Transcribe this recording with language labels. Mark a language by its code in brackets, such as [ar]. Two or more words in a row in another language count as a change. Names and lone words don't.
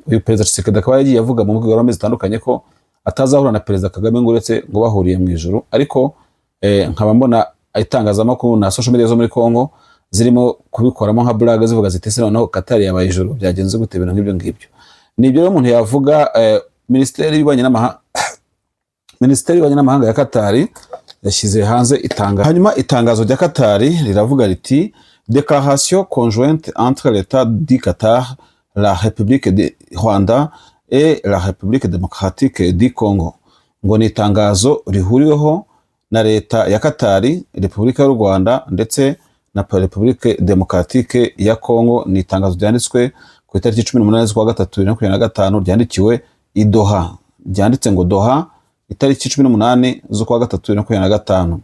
[rw] Uyu Perezida Tshisekedi akaba yagiye avuga mu mbwirwaruhame amezi zitandukanye ko atazahura na Perezida Kagame ngo uretse ngo bahuriye mu ijuru, ariko nkaba mbona itangazamakuru na [en] social media [rw] zo muri Kongo zirimo kubikoramo nka blog zivuga ziti se noneho Qatar yabaye ijuru, byagenze gute ibintu nk'ibyo ngibyo. Nibyo rero umuntu yavuga. Ministeri y'Ububanyi n'Amahanga ya Qatar yashyize hanze hanyuma itangazo rya Qatar riravuga riti [fr] déclaration conjointe entre l'État du Qatar, la République du Rwanda et la République démocratique du Congo. [rw] Ngo ni itangazo rihuriweho na leta ya Qatar, Repubulika y'u Rwanda ndetse na Republique Démocratique ya Congo. Ni itangazo ryanditswe ku itariki 18 z'ukwa gatatu 2025 ryandikiwe i Doha. Ryanditse ngo Doha itariki 18 z'ukwa gatatu 2025.